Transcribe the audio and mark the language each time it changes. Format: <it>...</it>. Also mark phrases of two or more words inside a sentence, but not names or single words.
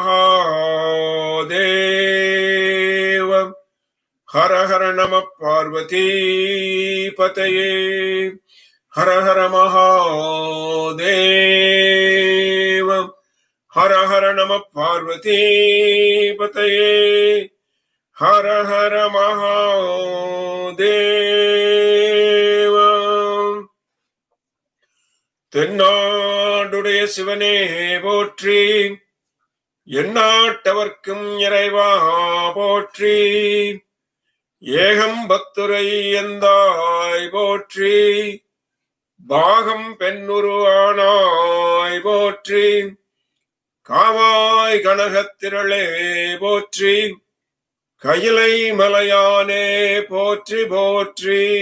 <sa>महादेव हर हर नमः पार्वती पतये हर हर महादेव हर हर नमः पार्वती पतये हर हर महादेव.</sa> <ta>தென்னாடுடைய சிவனே போற்றி, எந்நாட்டவர்க்கும் இறைவா போற்றி, ஏகம் பக்துரை எந்தாய் போற்றி, பாகம் பெண்ணுருவானாய் போற்றி, காவாய் கனகத்திரளே போற்றி, கையிலை மலையானே போற்றி போற்றி,</ta>